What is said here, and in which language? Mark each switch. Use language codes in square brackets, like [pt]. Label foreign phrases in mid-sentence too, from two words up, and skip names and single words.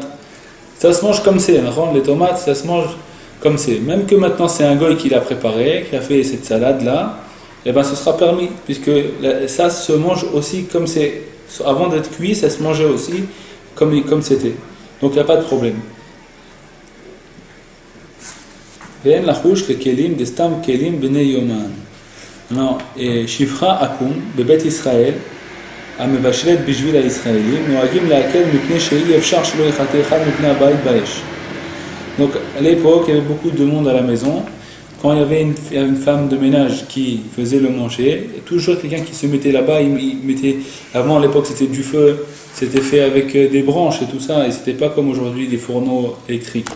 [fr] Ça se mange comme c'est, les tomates ça se mange comme c'est. Même que maintenant c'est un goy qui l'a préparé, qui a fait cette salade là, et ben ce sera permis, puisque ça se mange aussi comme c'est. Avant d'être cuit, ça se mangeait aussi comme c'était. Donc il n'y a pas de problème. [he] ואין לחוש לכלים דסתם כלים בני יומן. שפחה עקום בבית ישראל המבשלת בשביל הישראלים נוהגים להקל מפני שאי אפשר שלא יחטא אחד מפני הבית באש. [fr] Donc à l'époque, il y avait beaucoup de monde à la maison. Quand il y avait une femme de ménage qui faisait le manger, toujours quelqu'un qui se mettait là-bas, il mettait, avant à l'époque c'était du feu, c'était fait avec des branches et tout ça, et c'était pas comme aujourd'hui des fourneaux électriques.